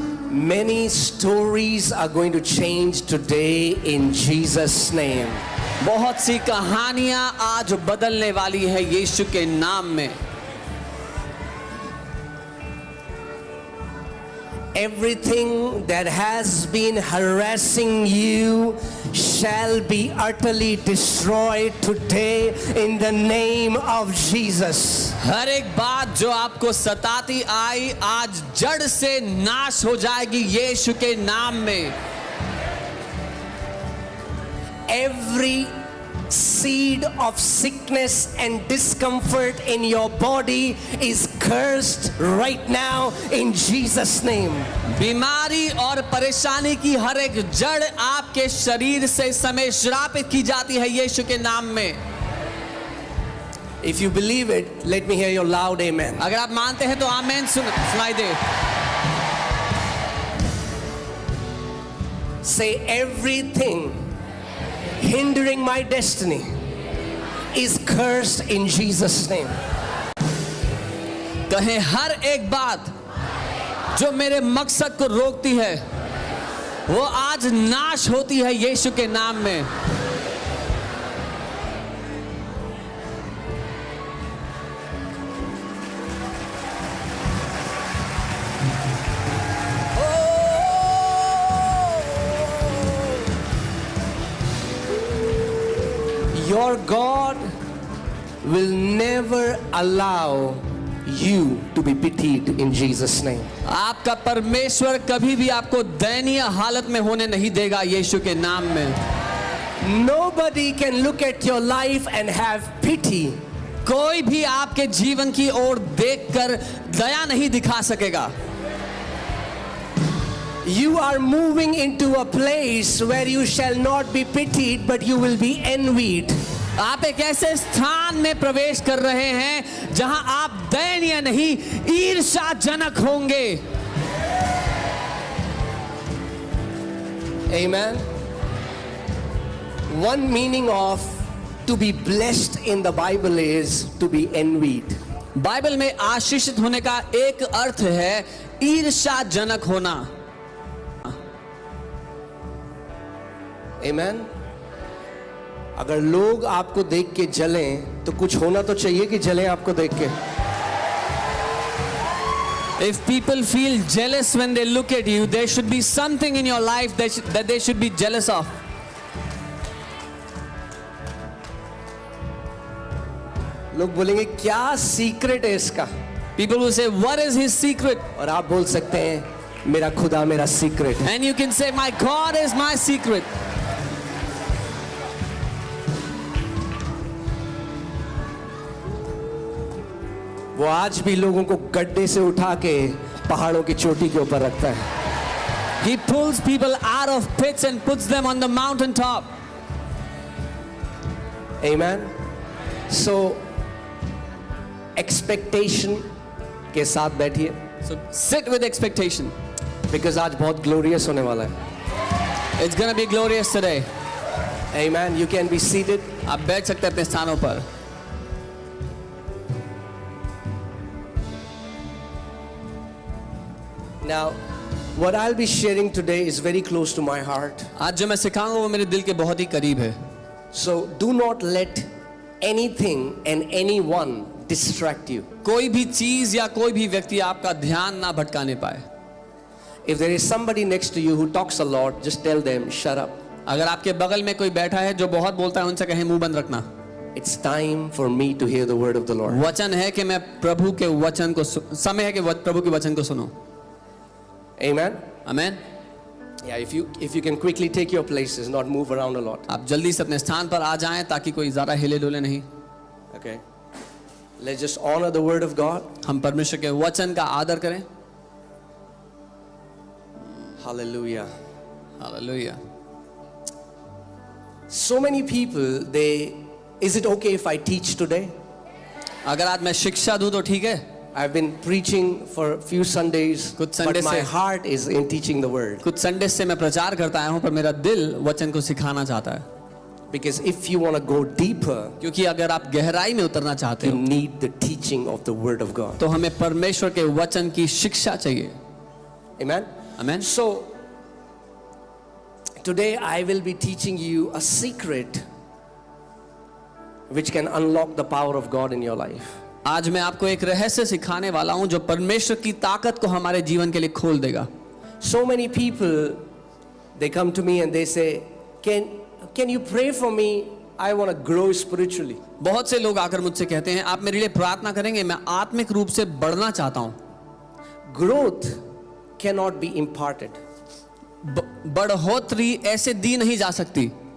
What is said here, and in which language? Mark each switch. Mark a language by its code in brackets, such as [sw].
[en] Many stories are going to change today in Jesus' name. [hi] बहुत सी कहानियां आज बदलने वाली है यीशु के नाम में। [en] Everything that has been harassing you shall be utterly destroyed today in the name of Jesus. [hi] हर एक बात जो आपको सताती आई आज जड़ से नाश हो जाएगी यीशु के नाम में। [en] Every seed of sickness and discomfort in your body is cursed right now in Jesus' name. [hi] बीमारी और परेशानी की हर एक जड़ आपके शरीर से समय श्रापित की जाती है यीशु के नाम में। [en] If you believe it, let me hear your loud amen. [hi] अगर आप मानते हैं तो आमेन सुनाई दे। [en] Say, everything hindering my destiny is cursed in Jesus' name. [hi] कहें हर एक बात जो मेरे मकसद को रोकती है वो आज नाश होती है यीशु के नाम में। [en] Your God will never allow you to be pitied in Jesus' name. [hi] आपका परमेश्वर कभी भी आपको दयनीय हालत में होने नहीं देगा यीशु के नाम में। [en] Nobody can look at your life and have pity. [hi] कोई भी आपके जीवन की ओर देखकर दया नहीं दिखा सकेगा। [en] You are moving into a place where you shall not be pitied, but you will be envied. [hi] आप एक ऐसे स्थान में प्रवेश कर रहे हैं जहां आप दयनीय नहीं, ईर्ष्याजनक होंगे। [en] Amen. One meaning of to be blessed in the Bible is to be envied. [hi] Bible में आशीषित होने का एक अर्थ है ईर्ष्याजनक होना। [en] Amen. [hi] अगर लोग आपको देख के जलें तो कुछ होना तो चाहिए कि जलें आपको देख के। [en] If people feel jealous when they look at you, there should be something in your life that they should be jealous of. [hi] लोग बोलेंगे क्या सीक्रेट है इसका, [en] People will say, what is his secret? [hi] और आप बोल सकते हैं मेरा खुदा मेरा सीक्रेट है। [en] And you can say, my God is my secret. [hi] वो आज भी लोगों को गड्ढे से उठा के पहाड़ों की चोटी के ऊपर रखता है। [en] He pulls people out of pits and puts them on the mountain top. Amen. So expectation [hi] के साथ बैठिए, [en] So sit with expectation. [hi] because आज बहुत glorious होने वाला है। [en] It's gonna be glorious today. Amen. You can be seated. [hi] आप बैठ सकते हैं अपने स्थानों पर। [en] Now, what I'll be sharing today is very close to my heart. [hi] आज जो मैं सिखाऊंगा वो मेरे दिल के बहुत ही करीब है। [en] So do not let anything and anyone distract you. [hi] कोई भी चीज या कोई भी व्यक्ति आपका ध्यान ना भटकाने पाए। [en] If there is somebody next to you who talks a lot, just tell them, shut up. [hi] अगर आपके बगल में कोई बैठा है जो बहुत बोलता है, उनसे कहें मुंह बंद रखना। [en] It's time for me to hear the word of the Lord. [hi] वचन है कि मैं प्रभु के वचन को समय है कि प्रभु के वचन को सुनो। [en] Amen. [hi] Amen. [en] Yeah, if you can quickly take your places, not move around a lot. [hi] आप जल्दी से अपने स्थान पर आ जाएं ताकि कोई ज़्यादा हिले डुले नहीं। [en] Okay. Let's just honor the word of God. [hi] हम परमेश्वर के वचन का आदर करें। [en] Hallelujah. [hi] Hallelujah. [en] So many people, is it okay if I teach today? [hi] अगर आज मैं शिक्षा दूं तो ठीक है। [en] I've been preaching for a few Sundays, [hi] कुछ [en] but [hi] संडे [en] my [hi] से [en] heart is in teaching the word. [hi] कुछ संडे से मैं प्रचार करता आया हूं, पर मेरा दिल वचन को सिखाना चाहता है। [en] Because if you want to go deeper, [hi] क्योंकि अगर आप गहराई में उतरना चाहते [en] you [hi] हो [en] need the teaching of the word of God. [hi] तो हमें परमेश्वर के वचन की शिक्षा चाहिए। [en] Amen. [hi] Amen. [en] So today I will be teaching you a secret which can unlock the power of God in your life. [hi] आज मैं आपको एक रहस्य सिखाने वाला हूं जो परमेश्वर की ताकत को हमारे जीवन के लिए खोल देगा। [en] So many people, they come to me and they say, can you pray for me? I want to grow spiritually. [hi] बहुत से लोग आकर मुझसे कहते हैं आप मेरे लिए प्रार्थना करेंगे, मैं आत्मिक रूप से बढ़ना चाहता हूं। [en] Growth cannot be imparted. [hi] बढ़ोतरी ऐसे दी नहीं जा सकती।